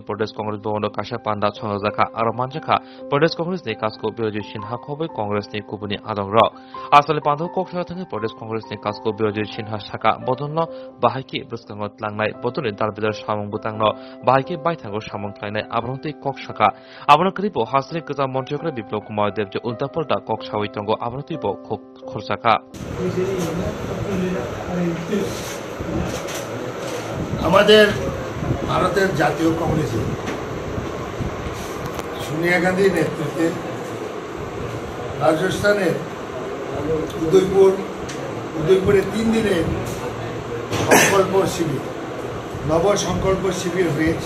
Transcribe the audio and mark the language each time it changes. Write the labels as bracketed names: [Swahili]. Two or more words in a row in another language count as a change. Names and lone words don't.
[Kok Borok] प्रदेश कांग्रेस भवनो काशा पान्दा छंजाखा आरो मानजाखा प्रदेश कांग्रेस नि काजको बिरोधी सिन्हा खबै कांग्रेस नि कुबुनि आदंग आसले पान्दाव कक्सरा थाङै प्रदेश कांग्रेस नि काजको बिरोधी सिन्हा शाखा बदलनो बाहायके ब्रस्कांगत लांनाय बदलनि दालबिदार सामं बुतांनो बाहायके बायथांगो सामं ख्लायनाय आबरंतै कक शाखा आबरंकरिबो हासनि गोजा मन्त्रिग्रा बिप्लव कुमार देव जे उल्टा पल्टा कक सावैतंगो आबरंतैबो खरसाखा [Bangla] আমাদের ভারতের জাতীয় কংগ্রেসে সোনিয়া গান্ধীর নেতৃত্বে রাজস্থানের উদয়পুরে 3 দিনের সংকল্প শিবির নবসংকল্প শিবির হয়েছে।